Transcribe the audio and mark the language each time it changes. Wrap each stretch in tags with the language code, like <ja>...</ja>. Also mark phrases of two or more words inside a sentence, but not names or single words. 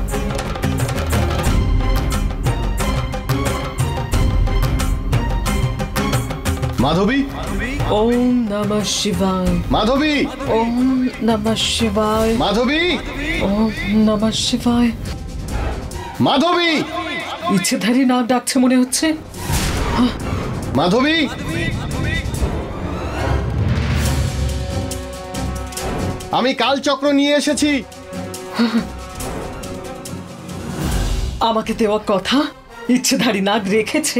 <sa>माधवी, ओम नमः शिवाय। माधवी, ओम नमः शिवाय। माधवी, ओम नमः शिवाय। माधवी,</sa> <bn>ইচ্ছেধারী নাক ডাকছে মনে হচ্ছে। মাধবী, আমি কালচক্র নিয়ে এসেছি। আমাকে দেওয়া কথা ইচ্ছেধারী নাক রেখেছে।</bn>